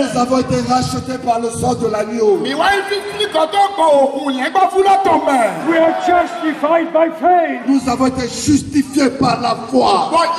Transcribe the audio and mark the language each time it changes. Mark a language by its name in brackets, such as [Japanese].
[French] Nous avons été rachetés par le sang de l'agneau. [English] We are justified by faith. [French] Nous avons été justifiés par la foi.